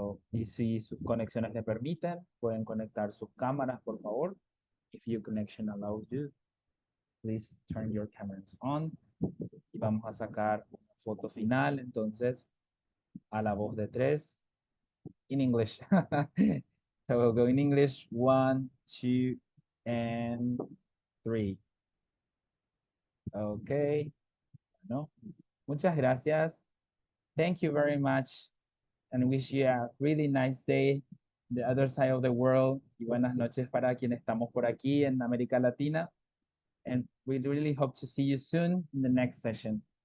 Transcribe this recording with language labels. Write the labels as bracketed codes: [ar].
[es] Y si sus conexiones le permiten, pueden conectar sus cámaras, por favor. [en] If your connection allows you, please turn your cameras on. [es] Y vamos a sacar una foto final, entonces, a la voz de 3, [en] in English. So we'll go in English, 1, 2, and 3. Okay. [es] Bueno, muchas gracias. [en] Thank you very much. And wish you a really nice day the other side of the world. [es] Y buenas noches para quienes estamos por aquí en América Latina. [en] And we really hope to see you soon in the next session.